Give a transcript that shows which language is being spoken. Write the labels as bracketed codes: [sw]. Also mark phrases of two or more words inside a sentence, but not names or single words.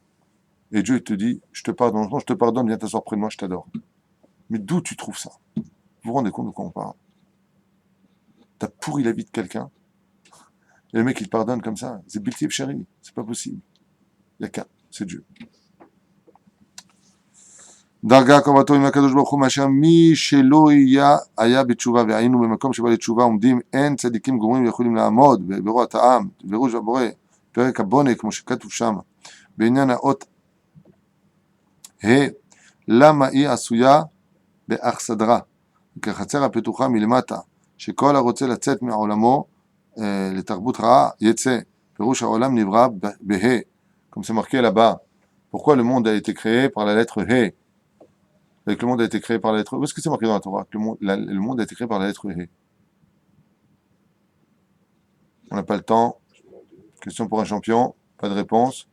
[fr] Et Dieu te dit, je te pardonne, viens t'asseoir près de moi, je t'adore. Mais d'où tu trouves ça? Vous vous rendez compte de quoi on parle? T'as pourri la vie de quelqu'un, et le mec il te pardonne comme ça. C'est [he] בלתי אפשרי, [fr] c'est pas possible. Il n'y a qu'un, c'est Dieu. [he] דרגה קרבתו עם הקדוש ברוך הוא מאשר מי שלא היה בתשובה, והיינו במקום שבא לתשובה עומדים, אין צדיקים גמורים ויכולים לעמוד ברוע העם, בראש הבורא, פרק הבונה, כמו שכתוב שם, בעניין האות ה' למה היא עשויה באכסדרה, כחצר הפתוחה מלמטה, שכל הרוצה לצאת מעולמו לתרבות רעה יצא, פירוש העולם נברא בה', [fr] comme c'est marqué là-bas. Pourquoi le monde a été créé par la lettre He? Et que le monde a été créé par la lettre He. Où est-ce que c'est marqué dans la Torah? Que le monde a été créé par la lettre He. On n'a pas le temps. Question pour un champion. Pas de réponse.